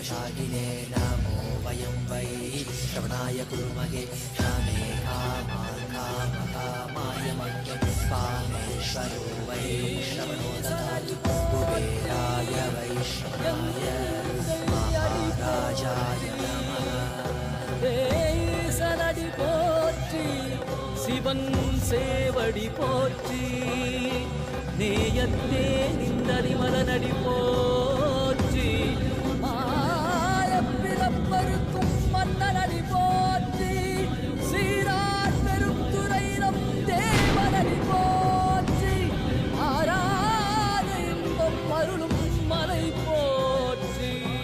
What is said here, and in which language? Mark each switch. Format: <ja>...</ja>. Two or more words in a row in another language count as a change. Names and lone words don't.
<sa>वागिने नमो वयं वै श्रवणाय कुर्महे कामे कामाय मह्यं कामेश्वरो वै श्रवणो ददातु कुबेराय वैष्णवाय महाराजाय नमः</sa> <ta>சனடி போற்றி சிவன் சேவடி போற்றி நேயத்தே நின்றதி மலனடி போற்றி மாயப்பிறப்பருக்கும் மன்னனடி போற்றி சீரார் பெரும் துறையிடம் தேவனடி போற்றி ஆராத இன்பம் அருளும் மலை போற்றி</ta>